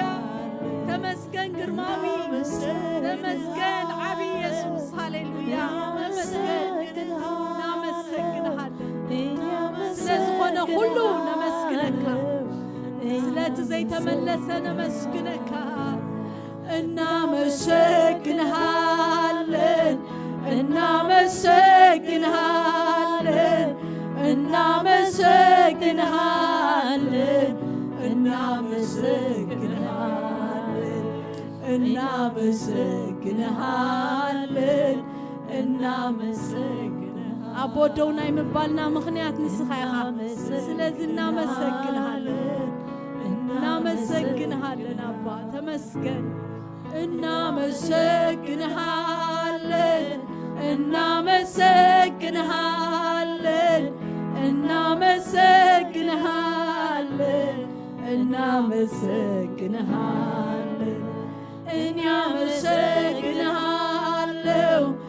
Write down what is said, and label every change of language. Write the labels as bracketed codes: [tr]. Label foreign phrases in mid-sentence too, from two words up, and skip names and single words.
[ti] ተመስገን ግርማዊ ተመስገን ዓቢ ኢየሱስ ሃሌሉያ ተመስገን እናመሰግንሃለን ስለዝኾነ ሁሉ ነመስግነካ ስለት ዘይተመለሰ ነመስግነካ እናመሰግንሃለን [am] እናመሰግንሃለን እናመሰግንሃለን እናመሰግንሃለን እናመሰግንሃለን እናመሰግንሃለን [ti] አቦዶውና ይምባልና ምክንያት ንስኻ ኢኻ [am] ስለዚህ እናመሰግንሃለን እናመሰግንሃለን አባ ተመስገን እናመሰግንሃለን እናመሰግንሃለን እናመሰግንሃለን እናመሰግንሃለን እናመሰግንሃለን